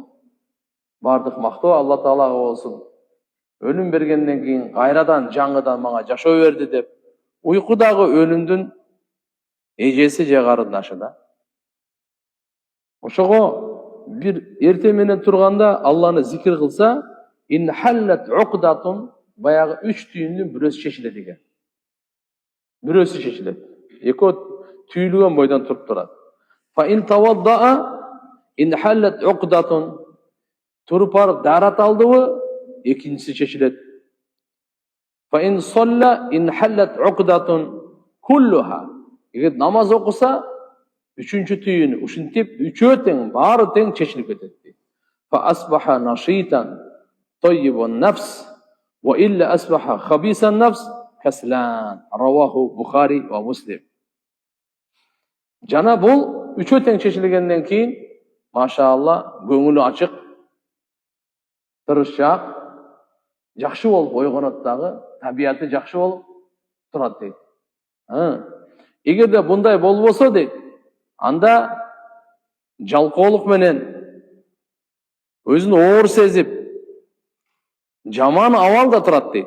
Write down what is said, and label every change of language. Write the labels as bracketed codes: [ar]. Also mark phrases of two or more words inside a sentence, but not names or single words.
[ky] Бардык мактоо Алла таалага болсун. Өлүм бергенден кийин кайрадан жаңыдан мага жашоо берди деп, уйкудагы өлүмдүн эжеси же карындашы да. Ошого бир эрте менен турганда Алланы зикир кылса, [ar] انحلت عقدة, [ky] баягы 3 түйүндүн бирөөсү чечилет экен. Бирөөсү чечилет. Экөө түйүлгөн бойдон туруп турат. [ar] فإن توضأ انحلت عقدة, [ky] туруп барып дарат алдыбы, экинчиси чечилет. [ar] فإن صلى انحلت عقدة كلها. [ky] Эгер намаз окуса, 3-чү түйүнү ушинтип үчөө тең, баары тең чечилип кетет. [ar] فأصبح نشيطا طيب النفس وإلا أصبح خبيث النفس كسلان. رواه البخاري ومسلم. [ky] Жана бул үчөө тең чечилгенден кийин, машаалла, көңүлү ачык, тырышчаак, жакшы болуп ойгонот дагы, табияты жакшы болуп турат дейт. Эгерде мындай болбосо дейт, анда жалкоолук менен өзүн оор сезип, жаман абалда турат дейт.